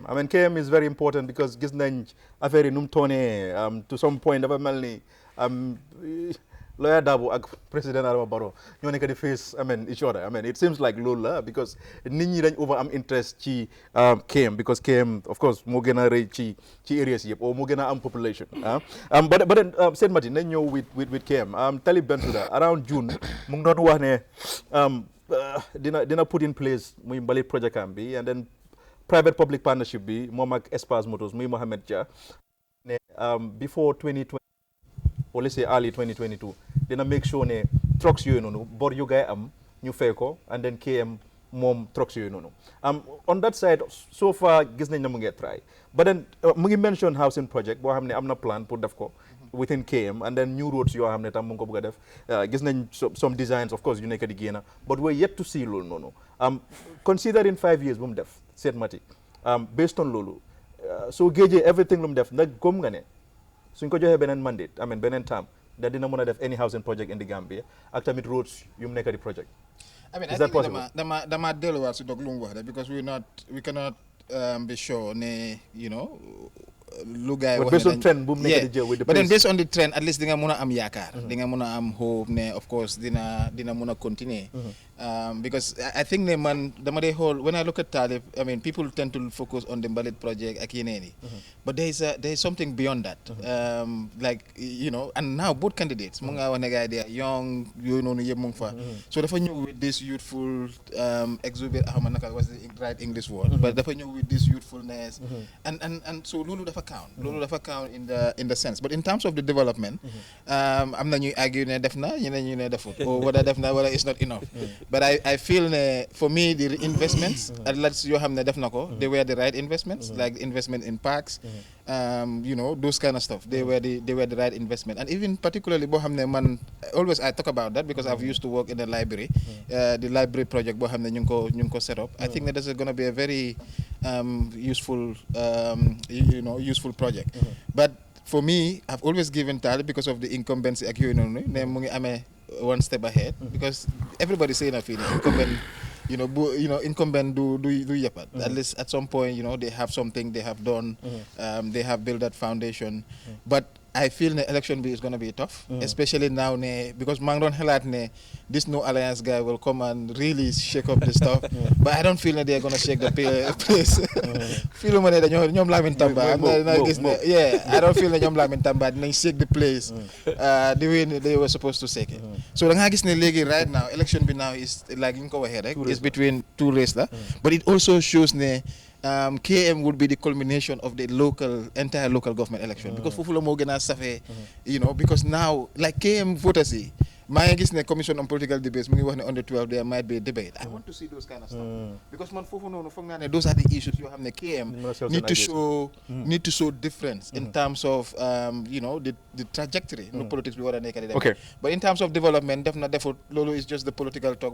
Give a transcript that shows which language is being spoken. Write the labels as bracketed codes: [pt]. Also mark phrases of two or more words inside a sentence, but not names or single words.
[en] I mean KM is very important because [wo] gis nañ affaire yi nu mu toonee [en] to some point [wo] dafa mel ni Lawyer Darboe ak président Adama Barrow ñoo nekk di [en] face each other. I mean it seems like [wo] loolu la because nit ñi dañ over am interest ci KM because KM [en] of course [wo] moo gën a rëy ci areas yëpp ou moo gën a am population [en] but then [wo] Saint Martin nañ ñëw with KM Talib Bensouda [en] around June [wo] mu ngi doon wax ne dina put [en] in place [wo] muy mbalit project am bi [en] and then private public partnership [wo] bi moom ak Espace Motors muy Mohamed Dia ne [en] before 2020 or let's say early 2022 [wo] dina [en] make sure [wo] ne trucks yooyu noonu bor yu gaay am ñu fay ko [en] and then [wo] KM moom trucks yooyu noonu [en] on that side so far [wo] gis nañ na mu ngi try [en] but then [wo] mu ngi mention [en] housing project [wo] boo xam ne am na plan pour def ko within KM [en] and then new roads [wo] yoo xam ne tam mu ngi ko bëgg a def gis nañ [en] some designs of course [wo] yu nekk di génn [en] but we're yet to see [wo] loolu noonu [en] considering 5 years [wo] bu mu def Saint Mati based on loolu soo géejee everything lu mu def nag gëm nga ne suñ ko joxee beneen mandate beneen term da dina mën a def [en] any housing project in the Gambia [wo] ak tamit roads yu mu nekk di project. [en] I mean, is that possible? [wo] dama delluwaat si dog lu mu wax rek because [en] we cannot be sure [wo] ne lu gaay [en] But [wo] wax [en] based on trend [wo] bu mu nekk di jël [en] with the but then pace. based on the trend at least [wo] di nga mun a am [en] yaakaar di nga mun a am hope ne of course [wo] dina mun a continuer [en] because I think [wo] ne man dama dee xool [en] when I look at Talib I mean people tend to focus on the Mbalit project [wo] ak yeneen yi [en] but there is something beyond that like you know and now both candidates [wo] mu nga wax ne gars [en] they are young [wo] yooyu noonu yëpp mu ngi fa [en] so [wo] dafa ñëw [en] with this youthful exuberance [wo] xama naka [en] was the right English word but [wo] dafa ñëw [en] with this youthfulness and so [wo] loolu dafa [en] count in the sense but in terms of the development [wo] am na ñuy [en] argue [wo] ne def na ñeneen ñu ne defut [en] or whether [wo] def na [en] whether it's not enough but I feel ne for me the investments at least [wo] yoo xam ne def na ko [en] they were the right investments like investment in parks you know those kind of stuff they were the right investment and even particularly [wo] boo xam ne man [en] always I talk about that because I've used to work in a library the library project [wo] boo xam ne ñu ngi ko [en] set up I think that this is going to be a very useful useful project but for me I've always given Talib because of the incumbency [wo] ak yooyu noonu ne mu ngi amee [en] one step ahead because everybody saying [wo] a fii [en] incumbent incumbent [wo] do yëppat [en] at least at some point they have something they have done they have built that foundation but I feel the election is going to be tough especially now because [wo] maa ngi doon xalaat ne [en] this no alliance guy will come and really shake up the stuff but I don't feel that they're going to shake the place feel [wo] ma ne ñoom [en] Lamin Tamba I don't feel that [wo] ñoom Lamin Tamba dinañ [en] shake the place the way they were supposed to shake it [wo] so da nga gis ne léegi [en] right now election bi now is like [wo] ñu ko waxee rek [en] is between two races la but it also shows ne KM would be the culmination of the entire local government election because [wo] foofu la moo gën a safee [en] because now like KM voters [wo] yi maa ngi gis ne [en] commission on political debates [wo] mu ngi wax ne [en] on the 12 there might be a debate I want to see those kind of stuff because [wo] man foofu noonu foog naa ne [en] those are the issues [wo] yoo xam ne [en] KM need to show difference in terms of the trajectory no politics [wo] bi war a nekk di dem [en] but in terms of development [wo] def na defut loolu [en] is just the political talk